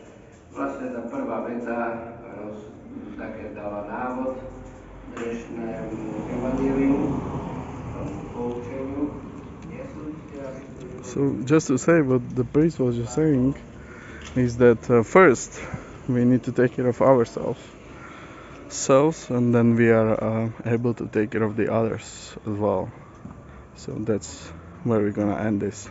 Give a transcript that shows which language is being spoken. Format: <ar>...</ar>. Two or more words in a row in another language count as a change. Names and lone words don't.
<sk>Vlastne tá prvá veta také dala návod dnešnému evanjeliu, tomu poučeniu.</sk> <en>So just to say what the priest was just saying is that first we need to take care of ourselves, and then we are able to take care of the others as well. So that's where we're gonna end this.</en>